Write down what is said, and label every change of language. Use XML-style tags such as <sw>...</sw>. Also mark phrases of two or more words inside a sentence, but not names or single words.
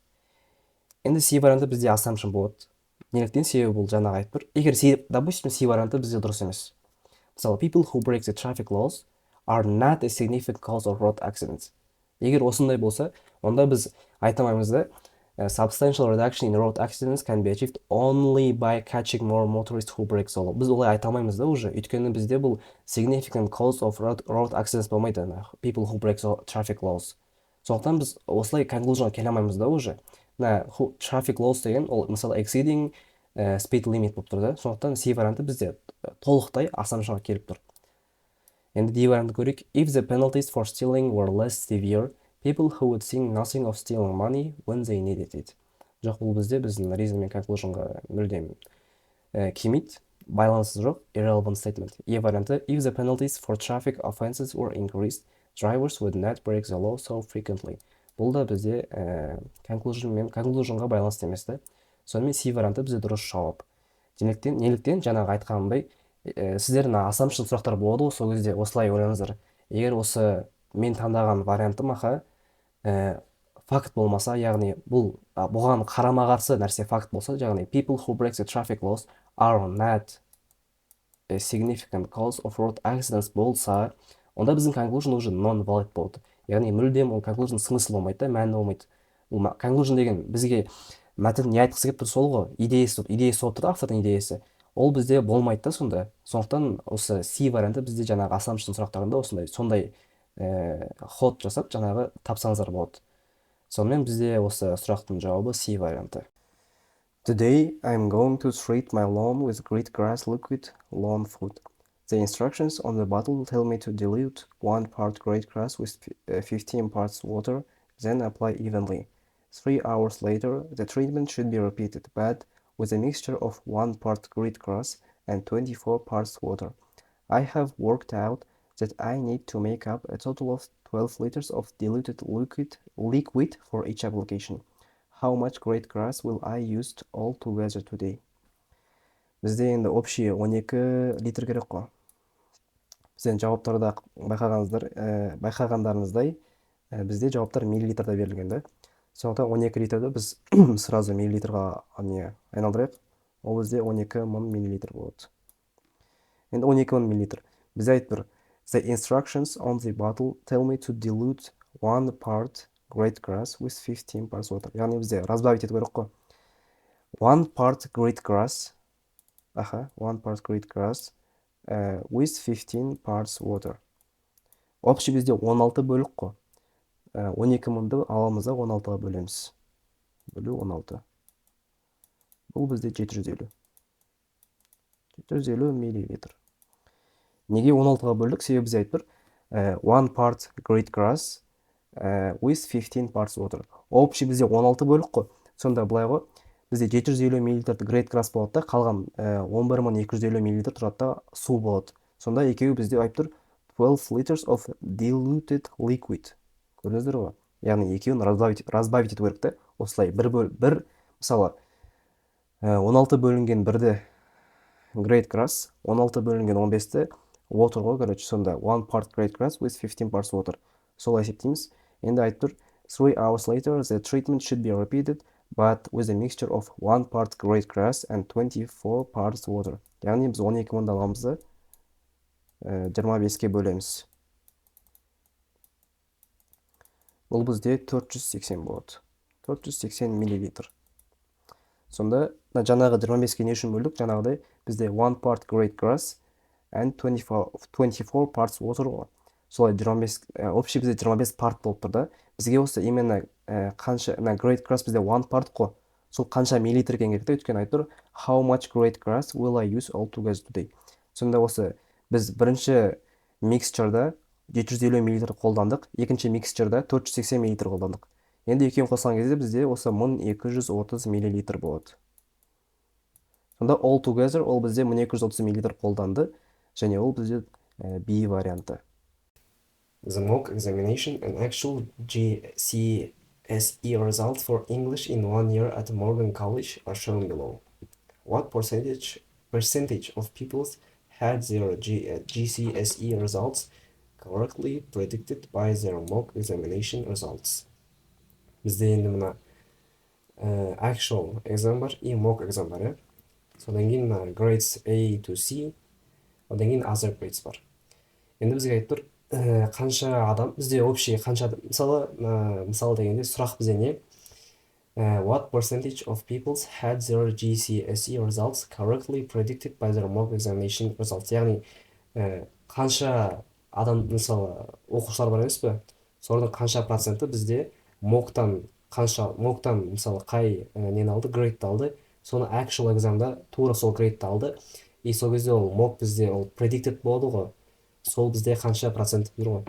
<kk>Енді C варианты бізде assumption болады. Неліктен? Себебі бұл жаңағы айтып тұр. Егер допустим, C варианты бізде дұрыс емес. Мысалы,</kk> <en>people who break the traffic laws are not a significant cause of road accidents.</en> <kk>Егер осындай болса, онда біз айтамаймыз да,</kk> <en>Substantial reduction in road accidents can be achieved only by catching more motorists who break the law.</en> <kk>Біз олай айта алмаймыз да уже, өйткені бізде бұл</kk> <en>significant cause of road accidents</en> <kk>болмайды,</kk> <en>people who break the traffic laws.</en> <kk>Сондықтан біз осылай conclusionға келе алмаймыз да уже.</kk> <en>Traffic laws</en> <kk>деген ол мысалы</kk> <en>exceeding speed limit</en> <kk>болып тұр да. Сондықтан C варианты бізде толықтай асамшыға келіп тұр. Енді D вариантты көрейік.</kk> <en>If the penalties for stealing were less severe, people who would think nothing of stealing money when they needed it.</en> <kk>Жоқ, бұл бізде біздің reason мен conclusionға мүлдем келмейді, байланысы жоқ,</kk> <en>irrelevant statement.</en> <kk>E варианты.</kk> <en>If the penalties for traffic offenses were increased, drivers would not break the law so frequently.</en> <kk>Бұл да бізде conclusionға байланысты емес та. Сонымен C варианты бізде дұрыс жауап. Неліктен жаңағы айтқанымдай, сіздердің assumption сұрақтар болады ғой, сол кезде осылай ойлаңыздар. Егер осы мен таңдаған вариантым факт болмаса, яғни бұған қарама-қарсы нәрсе факт болса, яғни</kk> <en>people who break the traffic laws are not a significant cause of road accidents</en> <kk>болса, онда біздің conclusion уже non-valid болды. Яғни мүлдем ол conclusion смысл болмайды, мәні болмайды. Ол conclusion деген бізге мәтін не айтқысы келіп тұр, сол ғой, идеясы болып тұр, автордың идеясы. Ол бізде болмайды да сонда. Сондықтан осы C варианты бізде жаңағы assumption сұрақтарында сондай ход жасап жаңағы тапсаңыздар болады. Сонымен бізде осы сұрақтың жауабы C варианты.</kk> <en>Today I'm going to treat my lawn with great grass liquid lawn food. The instructions on the bottle tell me to dilute 1 part great grass with 15 parts water, then apply evenly. 3 hours later, the treatment should be repeated, but with a mixture of 1 part great grass and 24 parts water. I have worked out that I need to make up a total of 12 liters of diluted liquid for each application. How much great grass will I use all together today?</en> <kk>Бізде енді общий 12 литр керек қой. Бізден жауаптарда байқағандарыңыздай, бізде жауаптар миллилитрда берілген да. Сондықтан 12 литрді біз сразу миллилитрға айналдырайық. Ол бізде 12 мың миллилитр болады. Енді 12 мың миллилитр. Бізде айтып тұр.</kk> <en>The instructions on the bottle tell me to dilute 1 part great grass with 15 parts water.</en> <kk>Яғни бізде разбавить ету керек қой.</kk> <en>1 part great grass. 1 part great grass with 15 parts water.</en> <kk>Общий бізде 16 бөлік қой. 12 мыңды аламыз да 16-ға бөлеміз. Бөлу 16. Бұл бізде 750. 750 миллилитр. Неге 16-ға бөлдік? Себебі бізде айтып тұр.</kk> <en>1 part great grass with 15 parts water.</en> <kk>Общий бізде 16 бөлік қой. Сонда былай ғой. Бізде 750 миллилитр great grass болады да, қалған 11250 миллилитр тұрады да су болады. Сонда екеуі бізде айтып тұр</kk> <en>12 liters of diluted liquid.</en> <kk>Көрдіңіздер ғой? Яғни екеуін разбавить ету керек те. Осылай бір мысалы 16 бөлінген бірді great grass, 16 бөлінген 15-ті water ғой, короче, сонда</kk> <en>1 part great grass with 15 parts water.</en> <kk>Солай есептейміз. Енді айтып тұр</kk> <en>3 hours later the treatment should be repeated but with a mixture of 1 part great grass and 24 parts water.</en> <kk>Яғни біз 12 мыңды аламыз да 25-ке бөлеміз. Бұл бізде 480 болады. 480 миллилитр. Сонда жаңағы 25-ке не үшін бөлдік? Жаңағыдай бізде</kk> <en>1 part great grass and 24 parts water ғой.</en> <kk>Солай 25, общий бізде 25 part болып тұр да. Бізге осы именно қанша, great grass бізде 1 part қой. Сол қанша миллилитр екен керек те, өйткені айтып тұр</kk> <en>how much great grass will I use all together today.</en> <kk>Сонда осы біз бірінші mixture'да 750 миллилитр қолдандық, екінші mixture'да 480 миллилитр қолдандық. Енді екеуін қосқан кезде бізде осы 1230 миллилитр болады. Сонда</kk> <en>all together</en> <kk>ол бізде 1230 миллилитр қолданды, және ол бізде B варианты.</kk> <en>The mock examination and actual GCSE results for English in 1 year at Morgan College are shown below. What percentage of pupils had their GCSE results correctly predicted by their mock examination results?</en> <kk>Бізде енді мына</kk> <en>actual exam</en> <kk>бар и</kk> <en>mock exam</en> <kk>бар. Содан кейін</kk> <en>grades A to C,</en> <kk>одан кейін</kk> <en>other grades</en> <kk>бар. Енді бізге айтып тұр қанша адам, бізде общий қанша адам, мысалы дегенде сұрақ бізде не?</kk> <en>What percentage of people had their GCSE results correctly predicted by their mock examination results?</en> <kk>Яғни қанша адам, мысалы, оқушылар бар емес пе? Солардың қанша проценті бізде моктан мысалы қай нені алды, грейдті алды, соны actual экзамда тура сол грейдті алды, и сол кезде ол мок бізде ол predicted болады ғой, сол бізде қанша процент тұр ғой.</kk>